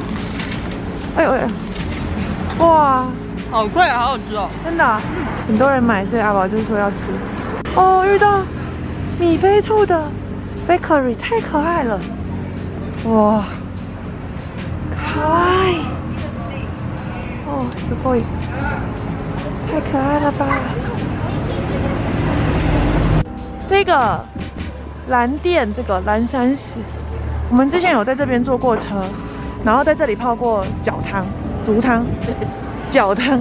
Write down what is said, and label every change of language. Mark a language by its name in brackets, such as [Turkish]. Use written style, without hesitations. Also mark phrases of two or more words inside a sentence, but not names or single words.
[Chinese] 哎呦哎呦！哇，好快啊，好好吃哦！真的啊，很多人买，所以阿宝就说要吃。哦，遇到米菲兔的 bakery， 太可爱了。 [Japanese] 哇！可愛い哦，すごい， [Chinese] 太可爱了吧！这个蓝店，这个蓝山寺，我们之前有在这边坐过车，然后在这里泡过脚汤、竹汤、脚汤。